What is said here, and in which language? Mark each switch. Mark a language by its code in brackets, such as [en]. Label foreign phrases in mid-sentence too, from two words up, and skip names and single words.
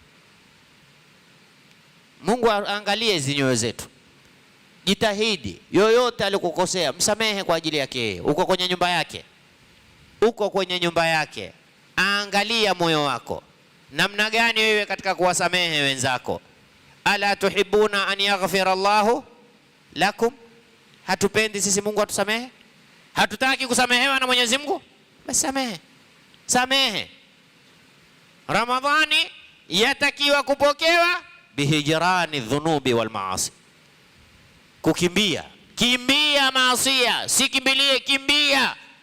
[sw] Mungu aangalie hizi nyoyo zetu. Jitahidi, yoyote alikukosea msamehe kwa ajili yake. Uko kwenye nyumba yake, angalia moyo wako namna gani wewe katika kuwasamehe wenzako. [ar] ألا تحبون أن يغفر الله لكم. [sw] Hatupendi sisi Mungu atusamehe? Hatutaki kusamehewa na Mwenyezi Mungu? Basi samehe. Ramadhani yatakiwa kupokewa [ar] بهجران الذنوب والمعاصي. [sw] Kimbia maasia, si kimbilie, kimbia.